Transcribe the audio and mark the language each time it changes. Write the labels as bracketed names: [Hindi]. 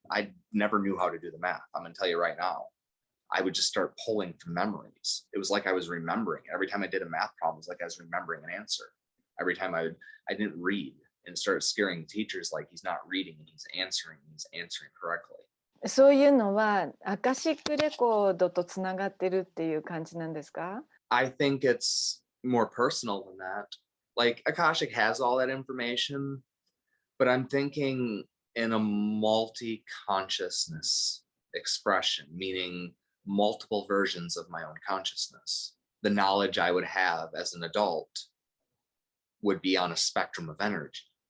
[English] I never knew how to do the math. I'm going to tell you right now. I would just start pulling from memories. It was like I was remembering. Every time I did a math problem, it was like I was remembering an answer. Every time I didn't read and started scaring teachers like he's not reading and he's answering correctly. [Japanese] そういうのはアカシックレコードとつながってるっていう感じなんですか？ [English] I think it's more personal than that. Like Akashic has all that information, but I'm thinking in a multi-consciousness expression, meaning multiple versions of my own consciousness. The knowledge I would have as an adult would be on a spectrum of energy.